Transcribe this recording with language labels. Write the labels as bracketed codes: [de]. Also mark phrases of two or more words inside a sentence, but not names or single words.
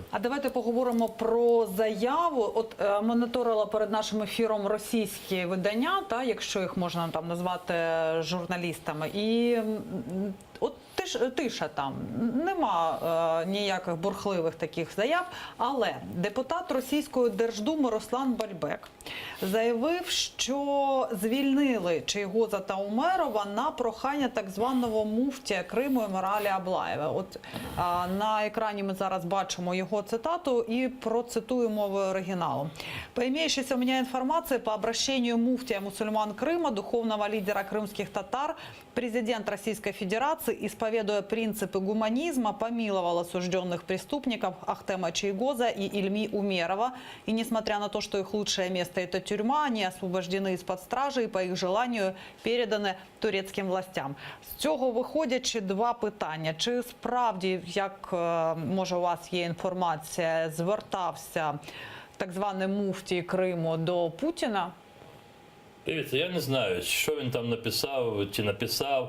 [uk] А давайте поговоримо про заяву. От моніторила перед нашим ефіром російські видання, якщо їх можна там назвати журналістами, і от тиша там, нема ніяких бурхливих таких заяв, але депутат Російської Держдуми Руслан Бальбек заявив, що звільнили Чийгоза та Умерова на прохання так званого муфтія Криму Емиралі Аблаєва. От на екрані ми зараз бачимо його цитату і процитую мовою оригіналу. [ru] «По имеющейся у меня информации, по обращению муфтия мусульман Крыма, духовного лидера крымских татар, президент Российской Федерации, исповедуя принципы гуманизма, помиловал осужденных преступников Ахтема Чийгоза и Ильми Умерова. И несмотря на то, что их лучшее место – это тюрьма, они освобождены из-под стражи и по их желанию переданы турецьким властям». [uk] З цього виходячи 2 питання. Чи справді, як може у вас є інформація, звертався так званий муфтій Криму до Путіна? Дивіться, я не знаю, що він там написав, чи написав.